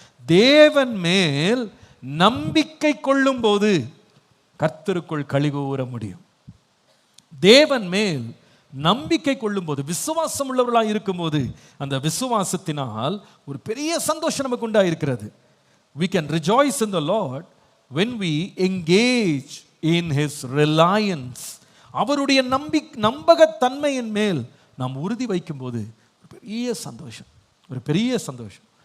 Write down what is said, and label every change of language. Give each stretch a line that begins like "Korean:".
Tamil: தேவன் மேல் நம்பிக்கை கொள்ளும் போது கர்த்தருக்குள் களி கூற முடியும். தேவன் மேல் நம்பிக்கை கொள்ளும் போது, விசுவாசம் உள்ளவர்களாக இருக்கும்போது, அந்த விசுவாசத்தினால் ஒரு பெரிய சந்தோஷம் நமக்கு உண்டாயிருக்கிறது.
English: We can rejoice in the Lord when we engage in His reliance.
Tamil: அவருடைய நம்பகத்தன்மையின் மேல் நாம் உறுதி வைக்கும் போது பெரிய சந்தோஷம், ஒரு பெரிய சந்தோஷம்.